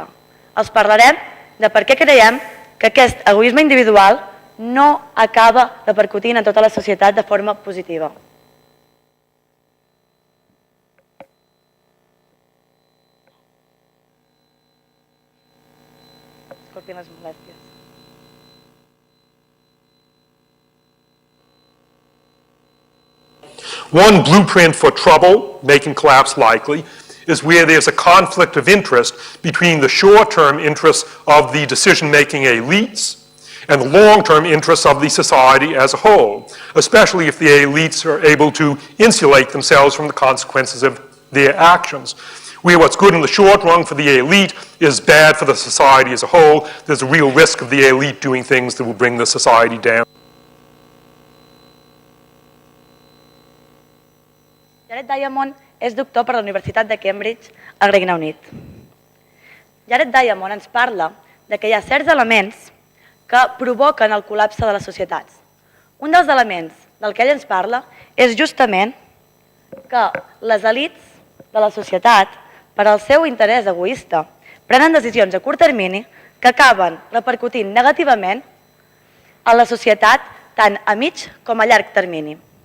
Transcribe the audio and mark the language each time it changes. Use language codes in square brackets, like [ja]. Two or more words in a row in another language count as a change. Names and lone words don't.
[ca] Els parlarem de per què creiem que aquest egoisme individual no acaba repercutint en tota la societat de forma positiva. Disculpin les molèsties. [en] One blueprint for trouble, making collapse likely, is where there's a conflict of interest between the short-term interests of the decision-making elites and the long-term interests of the society as a whole, especially if the elites are able to insulate themselves from the consequences of their actions. Where what's good in the short run for the elite is bad for the society as a whole, there's a real risk of the elite doing things that will bring the society down. [ca] Jared Diamond és doctor per la Universitat de Cambridge, al Regne Unit. Jared Diamond ens parla de que hi ha certs elements que provoquen el col·lapse de les societats. Un dels elements del que ell ens parla és justament que les elits de la societat, per al seu interès egoista, prenen decisions a curt termini que acaben repercutint negativament a la societat tant a mig com a llarg termini.